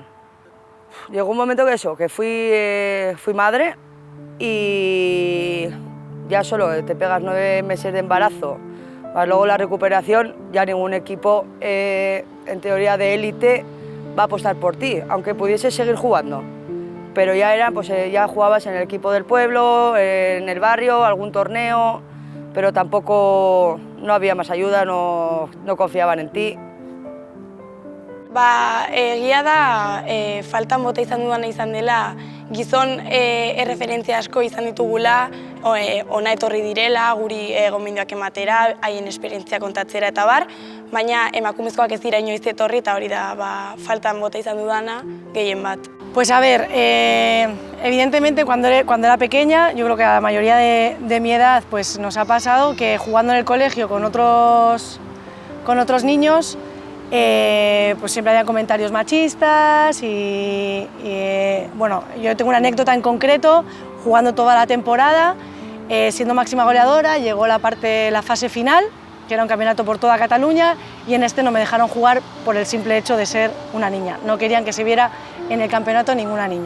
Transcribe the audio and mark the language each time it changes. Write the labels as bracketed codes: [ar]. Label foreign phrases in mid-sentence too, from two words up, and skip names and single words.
[es] Llegó un momento que fui madre y ya solo te pegas 9 meses de embarazo, más luego la recuperación, ya ningún equipo en teoría de élite va a apostar por ti, aunque pudieses seguir jugando. Pero ya ya jugabas en el equipo del pueblo, en el barrio, algún torneo, pero tampoco no había más ayuda, no confiaban en ti. [eu] Egia da, faltan bota izan dudana izan dela, gizon erreferentzia asko izan ditugula, ona etorri direla, guri gomendioak ematera, haien esperientzia kontatzera eta bar, baina emakumezkoak ez dira inoiz etorri eta hori da faltan bota izan dudana gehien bat. [es] Pues a ver, evidentemente cuando era pequeña, yo creo que a la mayoría de mi edad pues nos ha pasado que jugando en el colegio con otros niños, pues siempre había comentarios machistas y bueno, yo tengo una anécdota en concreto, jugando toda la temporada, siendo máxima goleadora, llegó la fase final, que era un campeonato por toda Cataluña, y en este no me dejaron jugar por el simple hecho de ser una niña, no querían que se viera en el campeonato ninguna niña.